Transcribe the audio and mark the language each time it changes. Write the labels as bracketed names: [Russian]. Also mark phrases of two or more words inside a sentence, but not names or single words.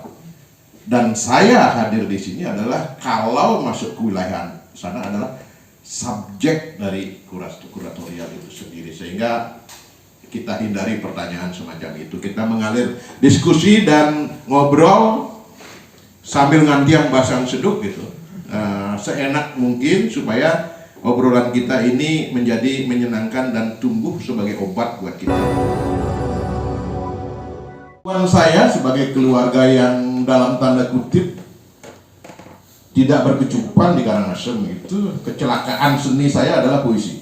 [Indonesian] Dan saya hadir di sini adalah kalau masuk ke wilayah sana adalah subjek dari kuratorial itu sendiri, sehingga kita hindari pertanyaan semacam itu. Kita mengalir diskusi dan ngobrol sambil [Balinese] ngantiang basang seduk [Indonesian] gitu, seenak mungkin supaya obrolan kita ini menjadi menyenangkan dan tumbuh sebagai obat buat kita. Saya sebagai keluarga yang dalam tanda kutip tidak berkecukupan di Karangasem, itu kecelakaan seni saya adalah puisi.